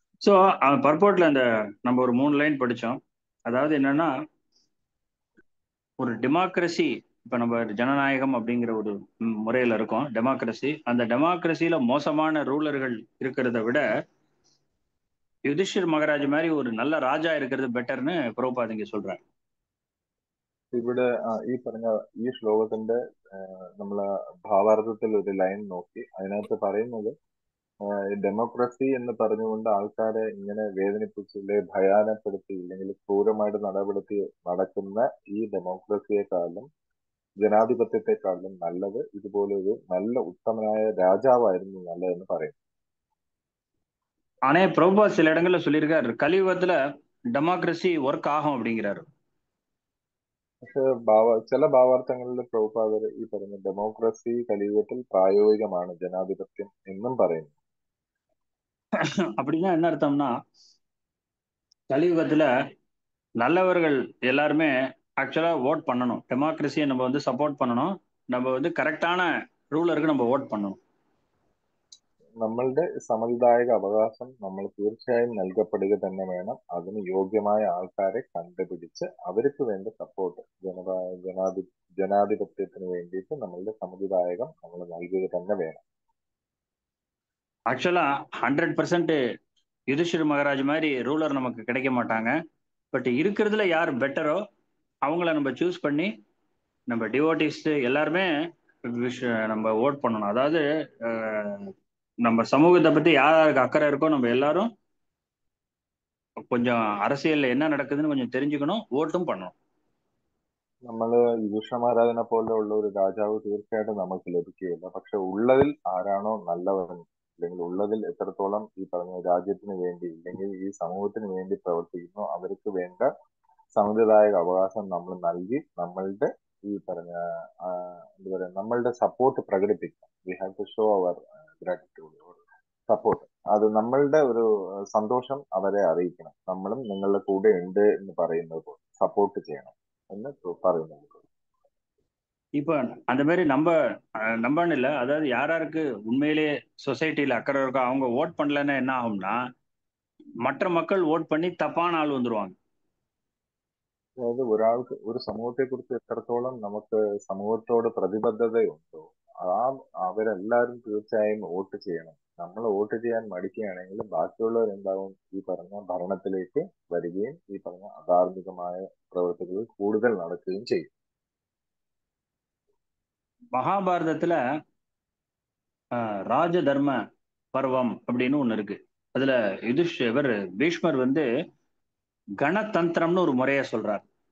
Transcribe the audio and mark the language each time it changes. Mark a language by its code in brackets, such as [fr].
[ta] So பர்போட்ல அந்த நம்ம ஒரு 3 லைன் படிச்சோம். அதாவது என்னன்னா, ஒரு டெமோக்ரஸி, இப்ப நம்ம ஜனநாயகம் அப்படிங்கிற ஒரு முறையில இருக்கோம். டெமோக்ரஸி, அந்த டெமோக்ரஸியில மோசமான ரூலர்கள் இருக்கிறத விட யுதிஷ்டிர் மகாராஜ் மாதிரி ஒரு நல்ல ராஜா இருக்கிறது பெட்டர்னு பிரபுபாத் இங்க சொல்றாரு. [ml] ഇവിടെ ഈ പറഞ്ഞ ഈ ശ്ലോകത്തിന്റെ നമ്മളെ ഭാവാർത്ഥത്തിൽ ഒരു ലൈൻ നോക്കി അതിനകത്ത് പറയുന്നത് ഡെമോക്രസി എന്ന് പറഞ്ഞുകൊണ്ട് ആൾക്കാരെ ഇങ്ങനെ വേദനിപ്പിച്ചില്ലേ, ഭയാനപ്പെടുത്തി ഇല്ലെങ്കിൽ ക്രൂരമായിട്ട് നടക്കുന്ന ഈ ഡെമോക്രസിയെക്കാളും ജനാധിപത്യത്തെക്കാളും നല്ലത് ഇതുപോലെ ഒരു നല്ല ഉത്തമനായ രാജാവായിരുന്നു നല്ലതെന്ന് പറയും. [ta] ஆனா பிரபுபாத் சில இடங்கள்ல சொல்லியிருக்காரு, கலியுகத்துல டெமோக்ரஸி ஒர்க் ஆகும் அப்படிங்கிறாரு. [ml] പക്ഷെ ചില ഭാവാർത്ഥങ്ങളിൽ പ്രഭുപാദർ ഈ പറഞ്ഞ ഡെമോക്രസി കലിയുഗത്തിൽ പ്രായോഗികമാണ് ജനാധിപത്യം എന്നും പറയുന്നു. [ta] அப்படின்னா என்ன அர்த்தம்னா, கலியுகத்துல நல்லவர்கள் எல்லாருமே ஆக்சுவலா ஓட் பண்ணணும். டெமோக்ரஸியை நம்ம வந்து சப்போர்ட் பண்ணணும். நம்ம வந்து கரெக்டான ரூலருக்கு நம்ம ஓட் பண்ணணும். [ml] നമ്മളുടെ സമ്മതിദായക അവകാശം നമ്മൾ തീർച്ചയായും നൽകപ്പെടുക തന്നെ വേണം. അതിന് യോഗ്യമായ ആൾക്കാരെ കണ്ടുപിടിച്ച് അവർക്ക് വേണ്ട സപ്പോർട്ട് ജനാധിപത്യത്തിന് വേണ്ടിയിട്ട് നമ്മളുടെ സമ്മതിദായകം നമ്മൾ നൽകുക തന്നെ വേണം. [ta] ஆக்சுவலா 100% யுதிஷ்டிர் மகாராஜ் மாதிரி ரூலர் நமக்கு கிடைக்க மாட்டாங்க. பட் இருக்கிறதுல யார் பெட்டரோ அவங்கள நம்ம சூஸ் பண்ணி நம்ம டிவோட்டிஸ் எல்லாருமே நம்ம ஓட் பண்ணணும். அதாவது நம்ம சமூகத்தை பத்தி யாருக்கு அக்கறை இருக்கோ நம்ம எல்லாரும் கொஞ்சம் அரசியல்ல என்ன நடக்குதுன்னு கொஞ்சம் தெரிஞ்சுக்கணும், ஓட்டும் பண்ணணும். [ml] നമ്മള് യുധിഷ്ഠിര മഹാരാജനെ പോലെയുള്ള ഒരു രാജാവ് തീർച്ചയായിട്ടും നമുക്ക് ലഭിക്കുകയില്ല. പക്ഷെ ഉള്ളതിൽ ആരാണോ നല്ലവൻ അല്ലെങ്കിൽ ഉള്ളതിൽ എത്രത്തോളം ഈ പറഞ്ഞ രാജ്യത്തിന് വേണ്ടി അല്ലെങ്കിൽ ഈ സമൂഹത്തിന് വേണ്ടി പ്രവർത്തിക്കുന്നു അവർക്ക് വേണ്ട സമ്മതിദായക അവകാശം നമ്മൾ നൽകി നമ്മളുടെ ഈ പറഞ്ഞ എന്താ പറയാ നമ്മളുടെ support പ്രകടിപ്പിക്കണം. [en] We have to show our gratitude or support. [ml] അത് നമ്മളുടെ ഒരു സന്തോഷം അവരെ അറിയിക്കണം. നമ്മളും നിങ്ങളുടെ കൂടെ ഉണ്ട് എന്ന് പറയുന്നത് പോലെ സപ്പോർട്ട് ചെയ്യണം എന്ന് പറയുന്നത്. [ta] இப்ப அந்த மாதிரி நம்பன்னு இல்லை, அதாவது யாராருக்கு உண்மையிலேயே சொசைட்டில அக்கறை இருக்கோ அவங்க ஓட் பண்ணலன்னா என்ன ஆகும்னா, மற்ற மக்கள் ஓட் பண்ணி தப்பான ஆள் வந்துருவாங்க. [ml] അതായത് ഒരാൾക്ക് ഒരു സമൂഹത്തെ കുറിച്ച് എത്രത്തോളം നമുക്ക് സമൂഹത്തോട് പ്രതിബദ്ധതയുണ്ടോ അവരെല്ലാവരും തീർച്ചയായും വോട്ട് ചെയ്യണം. നമ്മൾ വോട്ട് ചെയ്യാൻ മടിക്കുകയാണെങ്കിൽ ബാക്കിയുള്ളവർ എന്താവും, ഈ പറഞ്ഞ ഭരണത്തിലേക്ക് വരികയും ഈ പറഞ്ഞ അധാർമികമായ പ്രവൃത്തികൾ കൂടുതൽ നടക്കുകയും ചെയ്യും. [ta] மகாபாரதத்துல ராஜ தர்ம பர்வம் அப்படின்னு ஒண்ணு இருக்கு. அதுல இவர் பீஷ்மர் வந்து கணதந்திரம்னு ஒரு முறைய சொல்றார்.